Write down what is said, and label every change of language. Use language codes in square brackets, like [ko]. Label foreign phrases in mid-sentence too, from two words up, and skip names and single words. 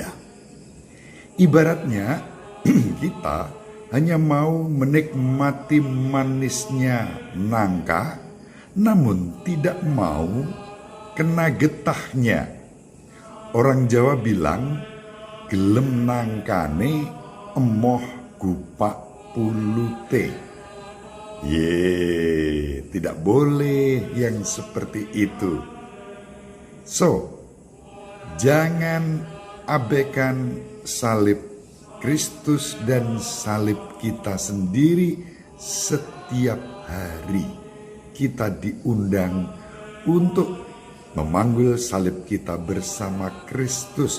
[id] Ibaratnya kita hanya mau menikmati manisnya nangka, namun tidak mau kena getahnya. Orang Jawa bilang, [jv] "Gelem nangkane emoh gupak pulute." [id] Tidak boleh yang seperti itu. So, jangan abaikan salib Kristus dan salib kita sendiri. Setiap hari kita diundang untuk memanggul salib kita bersama Kristus.